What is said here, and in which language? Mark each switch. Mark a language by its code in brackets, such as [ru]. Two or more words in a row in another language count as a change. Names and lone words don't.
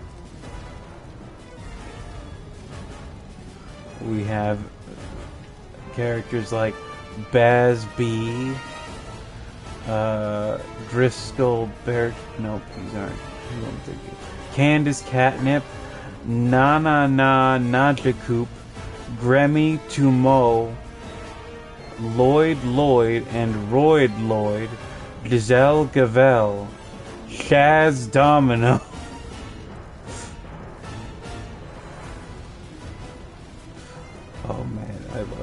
[en] We have characters like Baz B, Driscoll Bear. Nope, these aren't. Candace Catnip, Nana Na Najakoop, Gremmy Tumo, Lloyd, and Royd Lloyd, Giselle Gavel, Shaz Domino. Oh man, I love.